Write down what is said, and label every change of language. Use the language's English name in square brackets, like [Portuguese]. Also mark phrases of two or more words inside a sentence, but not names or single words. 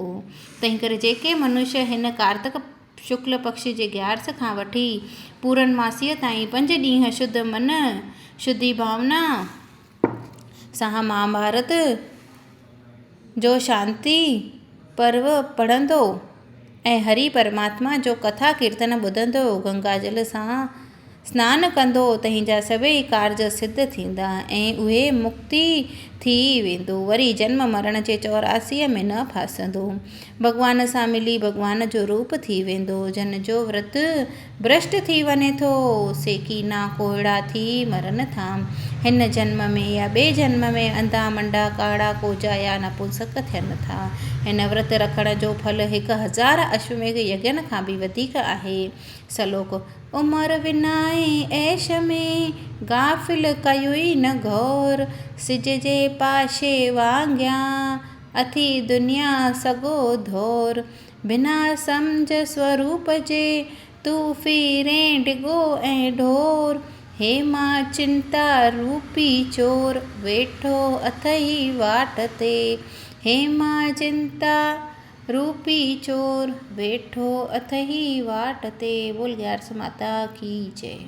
[Sindhi] तंहिं करे जेके मनुष्य हिन कार्तिक शुक्ल पक्ष जे ग्यारस खां वठी पूरनमासीअ ताईं 5 ॾींहं शुद्ध मन शुद्धि भावना सां महाभारत जो शांति पर्व पढ़ंदो ऐं हरि परमात्मा जो कथा कीर्तन ॿुधंदो, गंगाजल सां सनानु कंदो, तंहिंजा सभई कार्ज सिद्ध थींदा ऐं उहे मुक्ति थी वेंदो। वरी जन्म मरण जे 84 में न फासंदो। भॻवान सां मिली भॻवान जो रूप थी वेंदो। जन जो व्रत भ्रष्ट थी वञे थो, सेकी ना कोहिड़ा थी मरनि था। हिन जन्म में या ॿिए जन्म में अंधा मंडा काड़ा कोजा या नपुंसक थियनि था। हिन व्रत रखण जो फल 1000 अश्वमेघ यज्ञनि खां बि वधीक आहे। सलोक। उमर विनाए ऐश में गाफ़िल कयुई न गौर, सिज जे पाशे वांगिया अथी दुनिया सॻो धौर। बिना सम्झ स्वरूप जे तू फिरे डिगो ऐं ढोर। हे मां चिंता रूपी चोर, वेठो अथई वाट ते। हे मां चिंता रूपी चोर, वेठो अथई वाट ते। [Hindi] बोल ग्यारस माता की जय।